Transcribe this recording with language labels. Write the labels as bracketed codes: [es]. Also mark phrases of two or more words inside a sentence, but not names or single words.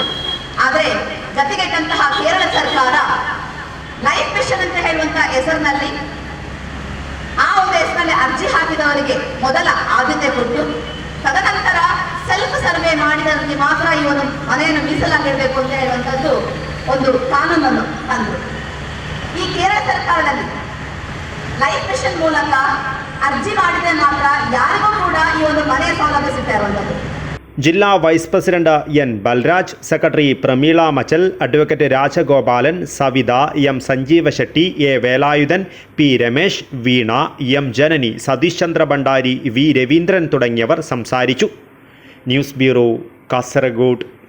[kn] ಆದರೆ ಗತಿಗೆಟ್ಟಂತಹ ಕೇರಳ ಸರ್ಕಾರ ಲೈಫ್ ಮಿಷನ್ ಅಂತ ಹೇಳುವಂತಹ ಹೆಸರಿನಲ್ಲಿ ಆ ಒಂದು ಹೆಸರಿನಲ್ಲಿ ಅರ್ಜಿ ಹಾಕಿದವರಿಗೆ ಮೊದಲ ಆದ್ಯತೆ ಕೊಟ್ಟು ತದನಂತರ [en] self survey [kn] ಮಾಡಿದವರಿಗೆ ಮಾತ್ರ ಈ ಒಂದು ಮನೆಯನ್ನು ಮೀಸಲಾಗಿರಬೇಕು ಅಂತ ಹೇಳುವಂಥದ್ದು ಒಂದು ಕಾನೂನನ್ನು ತಂದರು. ಈ ಕೇರಳ ಸರ್ಕಾರದಲ್ಲಿ ಲೈಫ್ ಮಿಷನ್ ಮೂಲಕ ಅರ್ಜಿ ಮಾಡಿದ್ರೆ ಮಾತ್ರ ಯಾರಿಗೂ ಕೂಡ ಈ ಒಂದು ಮನೆ ಸೌಲಭ್ಯ ಸಿಗ್ತಾ ಇರುವಂಥದ್ದು. [ml] ജില്ലാ വൈസ് പ്രസിഡന്റ് N ബൽരാജ്, സെക്രട്ടറി പ്രമീള മച്ചൽ, അഡ്വക്കേറ്റ് രാജഗോപാലൻ, സവിത, M സഞ്ജീവ ഷെട്ടി, A വേലായുധൻ, P രമേശ്, വീണ, M ജനനി, സതീഷ് ചന്ദ്ര ഭണ്ഡാരി, V രവീന്ദ്രൻ തുടങ്ങിയവർ സംസാരിച്ചു. [en] news bureau, [ml] കാസർഗോഡ്.